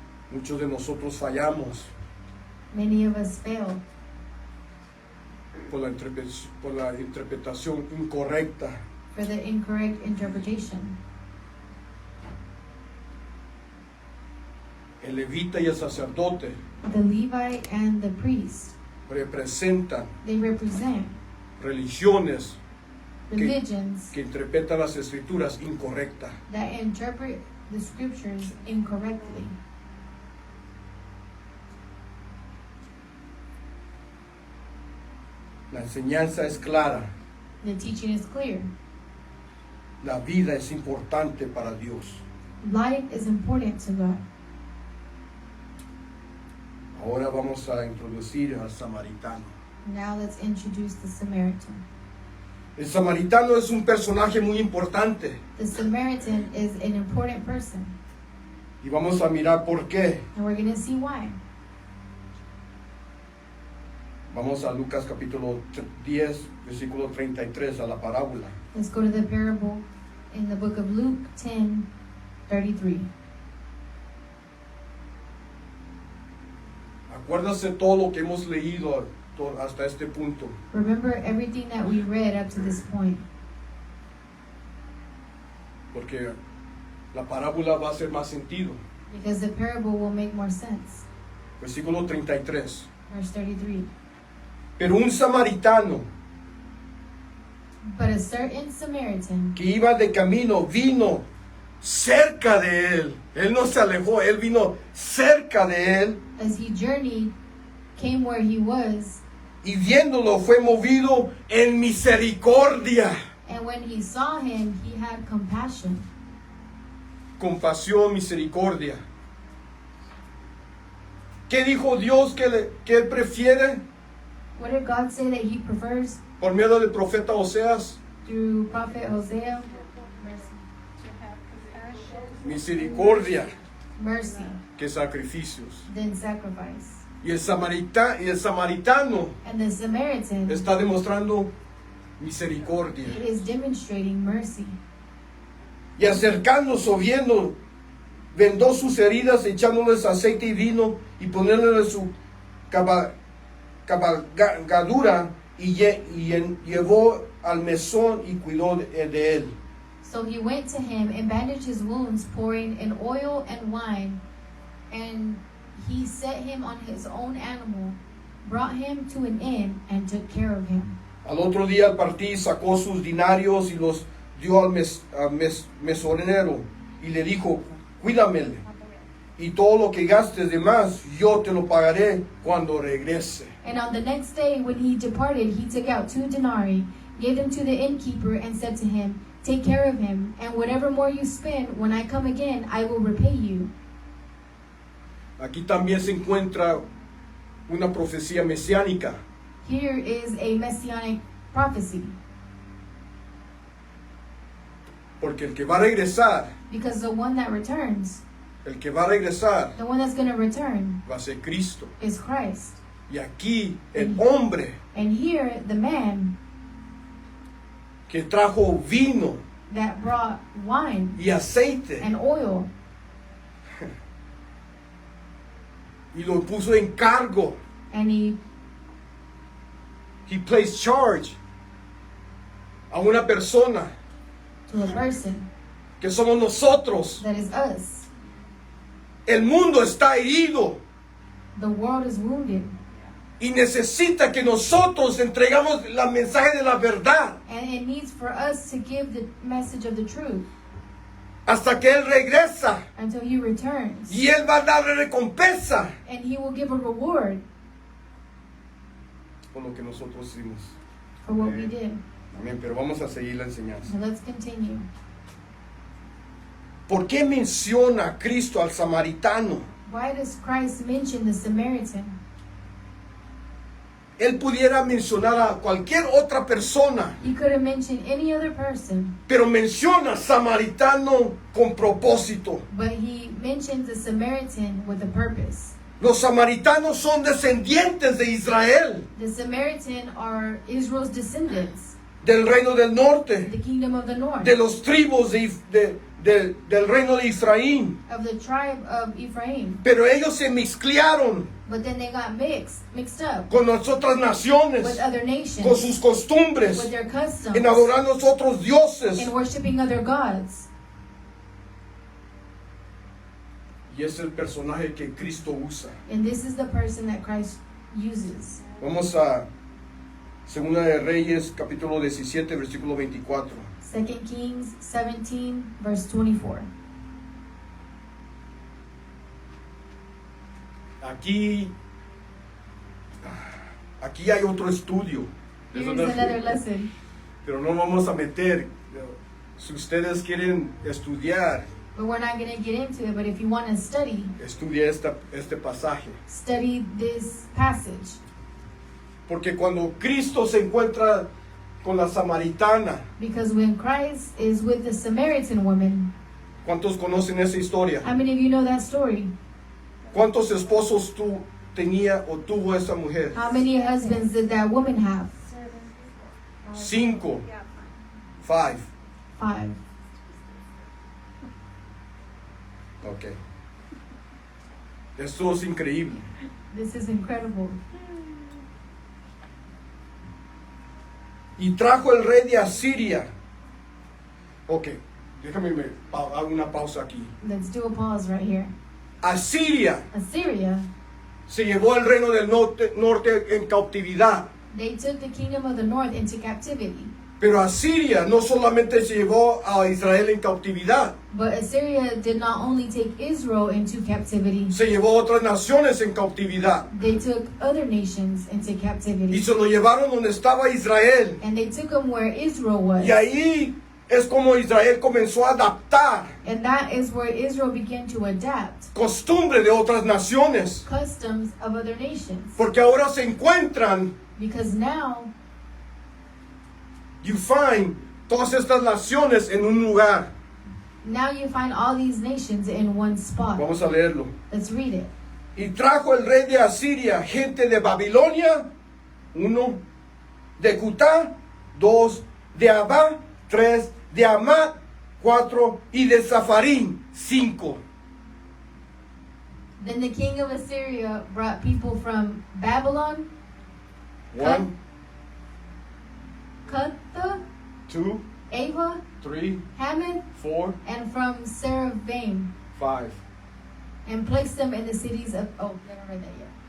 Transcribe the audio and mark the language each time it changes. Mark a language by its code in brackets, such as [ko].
[es] Muchos de nosotros fallamos [en] Many of us fail [es] por la interpretación incorrecta. [en] for the incorrect interpretation. [es] El levita y el sacerdote [en] The Levite and the priest, [es] representan [en] they represent [es] religiones [en] religions [es] que interpretan las escrituras incorrectas. [en] that interpret the scriptures incorrectly. [es] La enseñanza es clara. [en] The teaching is clear. [es] La vida es importante para Dios. [en] Life is important to God. [es] Ahora vamos a introducir al samaritano. [en] Now let's introduce the Samaritan. [es] El samaritano es un personaje muy importante [en] The Samaritan is an important person, [es] y vamos a mirar por qué. [en] and we're going to see why. [es] Vamos a Lucas capítulo 10, versículo 33, a la parábola. [en] Let's go to the parable in the book of Luke 10:33. [es] Acuérdase todo lo que hemos leído hasta este punto. [en] Remember everything that we read up to this point, [es] Porque la parábola va a hacer más sentido. [en] because the parable will make more sense. [es] Versículo 33. [en] Verse 33. [es] Pero un samaritano [en] But a certain Samaritan [es] que iba de camino vino cerca de él. Él no se alejó, él vino cerca de él [en] as he journeyed came where he was, [es] y viéndolo fue movido en misericordia. [en] and when he saw him, he had compassion. [es] Compasión, misericordia. ¿Qué dijo Dios que él prefiere? [en] What did God say that he prefers [es] Por medio del profeta Oseas, [en] through prophet Hosea? [es] misericordia [en] Mercy, [es] que sacrificios. [en] then sacrifice. [es] Y el samaritano [en] And the Samaritan [es] está demostrando misericordia. [en] is demonstrating mercy. [es] Y acercándose o viendo, vendó sus heridas, echándoles aceite y vino y poniéndole su cabalgadura y llevó al mesón y cuidó de él. [en] So he went to him and bandaged his wounds, pouring in oil and wine, and he set him on his own animal, brought him to an inn, and took care of him. [es] Al otro día al partir sacó sus dinarios y los dio al mesonero y le dijo: cuídamele, y todo lo que gastes de más yo te lo pagaré cuando regrese. [en] And on the next day, when he departed, he took out 2 denarii, gave them to the innkeeper, and said to him, take care of him, and whatever more you spend, when I come again, I will repay you. [es] Aquí también se encuentra una profecía mesiánica. [en] Here is a messianic prophecy, [es] Porque el que va a regresar, [en] because the one that returns, [es] el que va a regresar [en] the one that's going to return, [es] va a ser Cristo. [en] is Christ. [es] Y aquí el hombre [en] And here, the man [es] que trajo vino [en] that brought wine [es] y aceite [en] and oil [es] y lo puso en cargo. [en] and he He placed charge [es] a una persona [en] to a person [es] que somos nosotros. [en] that is us. [es] El mundo está herido [en] The world is wounded [es] y necesita que nosotros entregamos el mensaje de la verdad [en] and it needs for us to give the message of the truth [es] hasta que Él regresa [en] until he returns, [es] y Él va a dar recompensa [en] and he will give a reward [es] por lo que nosotros hicimos. [en] for what we did. [es] Amén, pero vamos a seguir la enseñanza. [en] So let's continue. [es] ¿Por qué menciona a Cristo al samaritano? [en] Why does Christ mention the Samaritan? [es] Él pudiera mencionar a cualquier otra persona, [en] He could have mentioned any other person, [es] pero menciona samaritano con propósito. [en] but he mentions the Samaritan with a purpose. [es] Los samaritanos son descendientes de Israel, [en] The Samaritan are Israel's descendants, [es] del reino del norte, [en] the kingdom of the north, [es] de los tribus del reino de Israel. [en] of the tribe of Ephraim. [es] Pero ellos se mezclaron [en] But then they got mixed up [es] con las otras naciones, [en] with other [es] con [en] nations, [es] sus costumbres, [en] with their customs, [es] en adorar a los otros dioses. [en] and worshiping other gods. [es] Y es el personaje que Cristo usa. [en] And this is the person that Christ uses. [es] Vamos a Segunda de Reyes, capítulo 17, versículo 24. [en] 2 Kings 17, verse 24. [es] Aquí hay otro estudio. [en] Here's [es] Eso no es- [en] another lesson. [es] pero no vamos a meter. Si ustedes quieren estudiar, [en] But we're not going to get into it. But if you want to study [es] este pasaje. [en] study this passage. [es] Porque cuando Cristo se encuentra con la samaritana, [en] Because when Christ is with the Samaritan woman, [es] ¿cuántos conocen esa historia? [en] how many of you know that story? [es] ¿Cuántos esposos tenía o tuvo esa mujer? [en] How many husbands did that woman have? 5. 5. 5. [es] Ok. Esto es increíble. [en] This is incredible. [es] Y trajo el rey de Asiria. Ok, déjame hago una pausa aquí. [en] Let's do a pause right here. [es] Asiria [en] Assyria, [es] se llevó el reino del norte en cautividad. [en] they took the kingdom of the north into captivity. [es] Pero Asiria no solamente se llevó a Israel en cautividad, [en] But Assyria did not only take Israel into captivity, [es] se llevó a otras naciones en cautividad. [en] they took other nations into [es] Y [en] captivity. [es] se lo llevaron donde estaba Israel. [en] And they took them where Israel was. [es] Y ahí es como Israel comenzó a adaptar [en] And that is where Israel began to adapt [es] costumbres de otras naciones. [en] customs of other nations. [es] Porque ahora se encuentran, [en] Because now you find [es] todas estas naciones en un lugar. [en] you find all these nations in one spot. [es] Vamos a leerlo. [en] Let's read it. [es] Y trajo el rey de Asiria gente de Babilonia, 1, de Cutá, 2, de Abá, 3, de Amat, 4, y de Zafarín, 5. [en] Then the king of Assyria brought people from Babylon, 1, Cutha, 2, Ava, 3, Hamath, 4, and from Seraphaim, 5. and placed them in the cities of. Oh, I haven't read that yet.